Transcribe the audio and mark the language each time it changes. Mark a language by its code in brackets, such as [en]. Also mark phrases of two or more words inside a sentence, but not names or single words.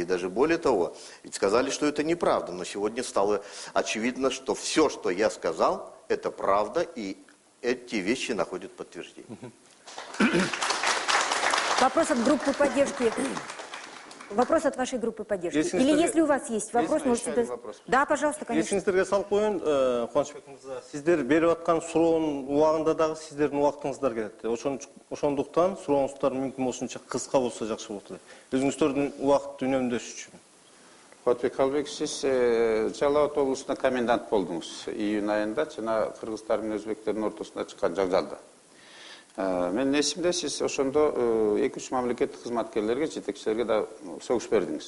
[ru] Даже более того, ведь сказали, что это неправда. Но сегодня стало очевидно, что все, что я сказал, это правда, и эти вещи находят подтверждение. Вопрос от группы поддержки. Вопрос от вашей группы поддержки. Или если у вас есть вопрос, можете... Да, пожалуйста, конечно. [kk] Есіңіздерге салып қойын, Қуанышбек мырза, сіздер беріп жатқан сұрауын уағында дағы сіздердің уақытыңыздар келеді. [ky] Ошондуктан сурооңуздар мүмкүн болушунча кыска болсо жакшы болот. Өзүңүздөрдүн убакытты үнөмдөш үчүн. Куатбек Калбек, сиз Жалал Абад облусунда комендант болдуңуз. Июнь айында жана кыргыздар менен өзбектердин ортосунда чыккан жаңжалда. Мен эсимде, сиз ошондо 2-3 мамлекеттик кызматкерлерге, жетекчилерге да сөгүш бердиңиз.